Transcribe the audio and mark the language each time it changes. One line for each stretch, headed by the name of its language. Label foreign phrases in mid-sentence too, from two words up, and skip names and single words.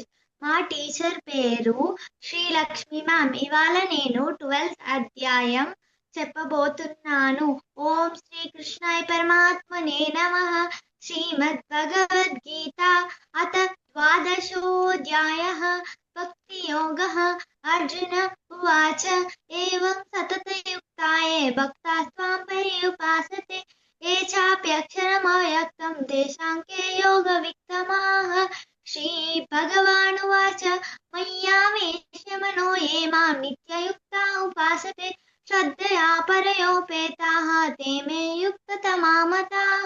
Telugu: మా టీచర్ పేరు శ్రీలక్ష్మి మ్యామ్. ఇవాళ నేను 12th అధ్యాయం చెప్పబోతున్నాను.
Sanskrit: ఓం శ్రీ కృష్ణాయ పరమాత్మనే నమః. శ్రీమద్ భగవద్గీత అత ద్వాదశోऽధ్యాయः భక్తి యోగः. अर्जुन उवाच एवं सततयुक्ताये भक्तास्त्वां पर्युपासते ये चाप्यक्षरमव्यक्तं तेषां के योगवित्तमाः. श्रीभगवानुवाच मय्यावेश्य मनो ये मां नित्ययुक्ता उपासते श्रद्धया परयोपेताः ते मे युक्ततमा मताः.